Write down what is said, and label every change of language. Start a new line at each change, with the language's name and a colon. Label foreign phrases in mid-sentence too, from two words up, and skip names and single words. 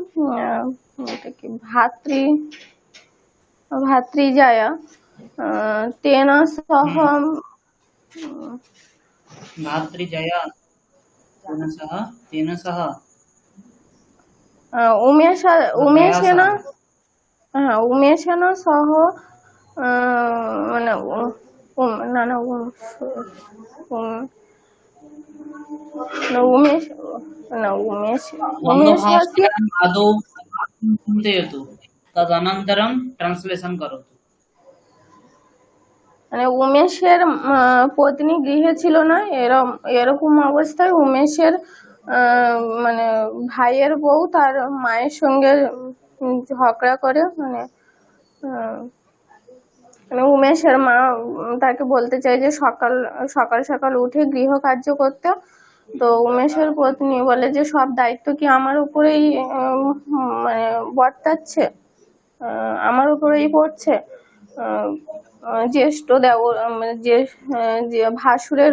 Sanskrit: भातृजाया तेन सह भातृजाया तेन सह उमेशेन सह
Bangla: মানে না না
Sanskrit: उमेश उमेशस्य आदौ चिन्तयतु तदनन्तरं ट्रान्स्लेशन् करोतु
Bangla: মানে উমেশের পত্নী গৃহে ছিল না এরকম অবস্থায় উমেশের মানে ভাইয়ের বউ তার মায়ের সঙ্গে ঝগড়া করে মানে উমেশের মা তাকে বলতে চায় যে সকাল সকাল উঠে গৃহ কার্য করতে তো উমেশের পত্নী বলে যে সব দায়িত্ব কি আমার উপরেই মানে বর্তাচ্ছে আমার উপরেই পড়ছে জ্যেষ্ঠ দেওর যে ভাসুরের